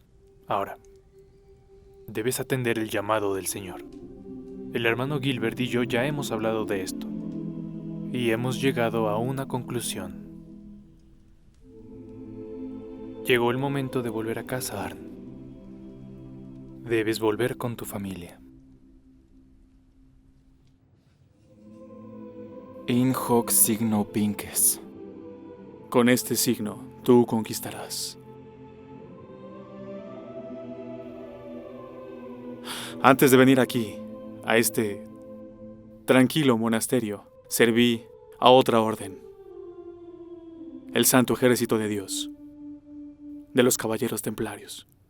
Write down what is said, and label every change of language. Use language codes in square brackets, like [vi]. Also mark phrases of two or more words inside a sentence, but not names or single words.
[es] Ahora, debes atender el llamado del Señor. El hermano Gilbert y yo ya hemos hablado de esto, y hemos llegado a una conclusión. Llegó el momento de volver a casa, Arn. Debes volver con tu familia. [la] In hoc signo vinces. [es] Con este signo, tú conquistarás. Antes de venir aquí, a este tranquilo monasterio, serví a otra orden. El Santo Ejército de Dios, de los Caballeros Templarios.